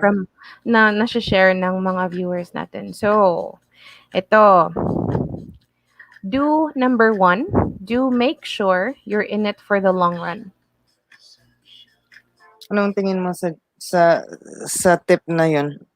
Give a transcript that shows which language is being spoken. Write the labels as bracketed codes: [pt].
[tl] from na nashe-share ng mga viewers natin. So, ito, [en] do number 1, do make sure you're in it for the long run. [tl] Anong tingin mo sa tip na yun?